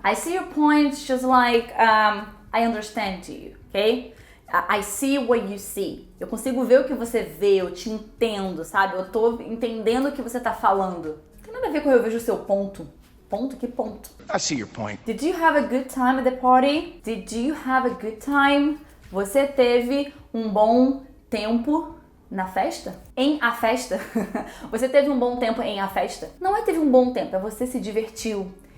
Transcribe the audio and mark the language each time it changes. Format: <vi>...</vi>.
<en>I see your point just like I understand you, ok? I see what you see.</en> <pt>Eu consigo ver o que você vê, eu te entendo, sabe? Eu tô entendendo o que você tá falando. Não tem nada a ver com eu vejo o seu ponto. Ponto? Que ponto?</pt> <en>I see your point. Did you have a good time at the party? Did you have a good time?</en> <pt>Você teve um bom tempo na festa? Em a festa? Você teve um bom tempo em a festa? Não é teve um bom tempo, é você se divertiu.</pt>